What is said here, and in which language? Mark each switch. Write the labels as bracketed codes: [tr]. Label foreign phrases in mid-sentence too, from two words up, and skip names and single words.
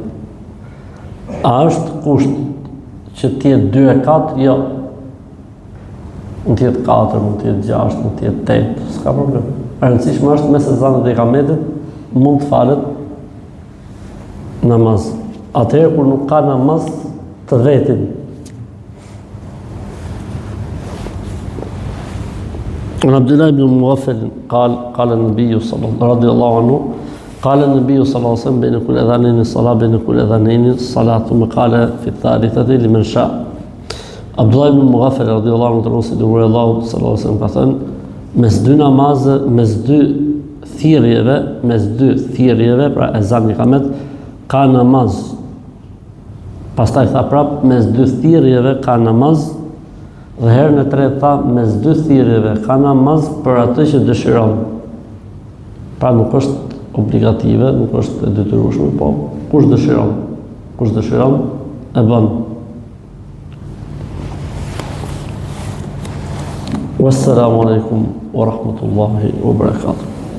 [sq] A është kusht që t'jetë 2 rekat? Jo. Mund t'jetë 4, mund t'jetë 6, mund t'jetë 8, s'ka problem. E rëndësishme është mes ezanit dhe ikametit mund të falet namaz. Atëherë kur nuk ka namaz të vetin. [ar] عن عبد الله بن مغفل قال النبي رضي الله عنه قال النبي صلى الله عليه وسلم بين كل أذانين الصلاة بين كل أذانين الصلاة ثم قال في الثالثة لمن شاء. عبد الله بن مغفل رضي الله عنه تنصد الله صلى الله عليه وسلم قال [sq] mes dy namazë, mes dy thirrjeve, pra ezan ikamet, ka namaz. Pastaj tha prap, mes 2 thirrjeve ka namaz, dhe herën e tretë tha, mes 2 thirrjeve ka namaz për atë që dëshiron. Pra nuk është obligative, nuk është e detyrueshme, po kush dëshiron e bën. [ar] والسلام عليكم ورحمة الله وبركاته.